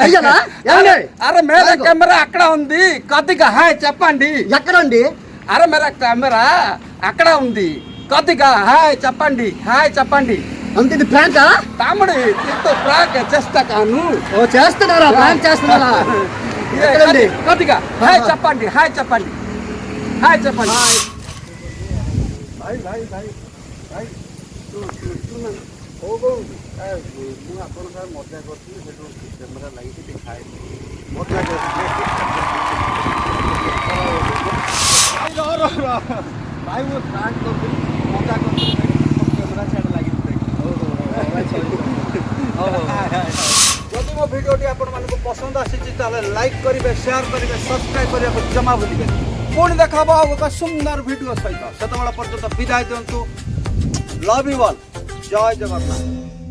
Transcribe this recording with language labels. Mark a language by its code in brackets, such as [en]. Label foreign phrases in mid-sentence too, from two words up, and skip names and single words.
[te] అరే మేర కెమెరా అక్కడ ఉంది కొద్దిగా హాయ్ చెప్పండి ఎక్కడండి అరే మేర కెమెరా అక్కడ ఉంది కొద్దిగా హాయ్ చెప్పండి హాయ్ చెప్పండి అంతే ఇది ప్రాంక్ తమ్ముడు నీతో ప్రాంక్ చేస్తాను ఓ చేస్తున్నారా ప్రాంక్ చేస్తున్నారా ఎక్కడండి కొద్దిగా హాయ్ చెప్పండి హాయ్ చెప్పండి హాయ్ చెప్పండి [or] ଭାଇ ଭାଇ ଭାଇ ଭାଇ ମୁଁ ଆପଣଙ୍କ ସାଙ୍ଗେ ମଜା କରୁଥିଲି ସେଠୁ କ୍ୟାମେରା ଲାଗିକି ଦେଖାଏ ମଜା ଭାଇ ମୁଁ ପ୍ରାଙ୍କ୍ କରୁଥିଲି ମଜା କରୁଥିଲି କ୍ୟାମେରା ସିଆଡ଼େ ଲାଗିଛି ଯଦି ମୋ ଭିଡିଓଟି ଆପଣ ମାନଙ୍କୁ ପସନ୍ଦ ଆସି ତାହେଲେ ଲାଇକ କରିବେ ସେୟାର କରିବେ ସବସ୍କ୍ରାଇବ କରିବେ ଜମା ଭୁଲିବେ ପୁଣି ଦେଖାବୋ ଏକ ସୁନ୍ଦର ଭିଡିଓ ସହିତ ସେତେବେଳେ ପର୍ଯ୍ୟନ୍ତ ବିଦାୟ ଦିଅନ୍ତୁ [en] love you all [or] ଜୟ ଜଗନ୍ନାଥ।